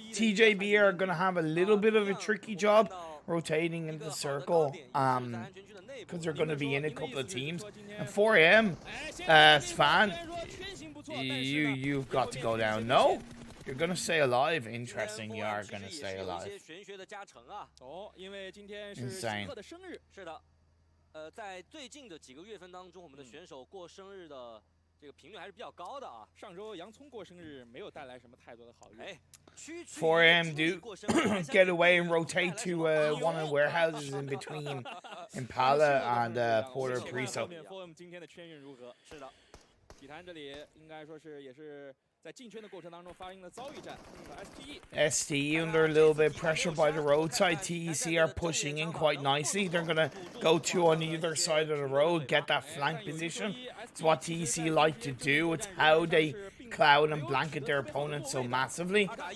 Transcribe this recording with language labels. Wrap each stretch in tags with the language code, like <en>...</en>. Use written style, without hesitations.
<en>TJB are gonna have a little bit of a tricky job rotating in the circle, because they're gonna be in a couple of teams. And 4M, Svan, you've got to go down. No, you're gonna stay alive. Interesting, you are gonna stay alive.</en> <zh>哦，因为今天是</zh> <en>Insane.</en> <zh>希克的生日。是的，在最近的几个月份当中，我们的选手过生日的这个频率还是比较高的啊。上周洋葱过生日没有带来什么太多的好运。哎，</zh> <en>4M do get away and rotate to one of the warehouses in between Impala and Porter Priso.</en> <zh>4M 今天的圈运如何？是的，体坛这里应该说是也是在进圈的过程当中发生了遭遇战。</zh> <en>STE under a little bit of pressure by the roadside. TEC are pushing in quite nicely. They're gonna go two on either side of the road, get that flank position. It's what TEC like to do. It's how they cloud and blanket their opponents so massively.</en>